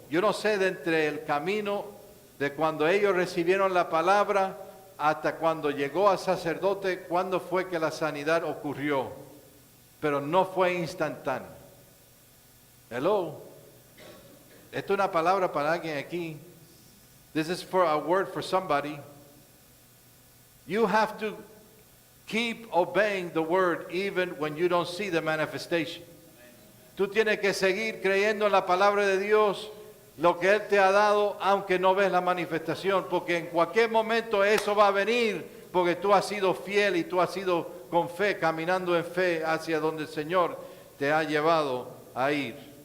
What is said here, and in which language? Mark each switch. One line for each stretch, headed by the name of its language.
Spanish: Yo no sé de entre el camino de cuando ellos recibieron la palabra hasta cuando llegó al sacerdote, cuándo fue que la sanidad ocurrió. Pero no fue instantáneo. Hello. Esto es una palabra para alguien aquí.
English: This is for a word for somebody. You have to keep obeying the word even when you don't see the manifestation.
Spanish: Tú tienes que seguir creyendo en la palabra de Dios, lo que Él te ha dado, aunque no ves la manifestación, porque en cualquier momento eso va a venir, porque tú has sido fiel y tú has sido con fe, caminando en fe hacia donde el Señor te ha llevado a ir.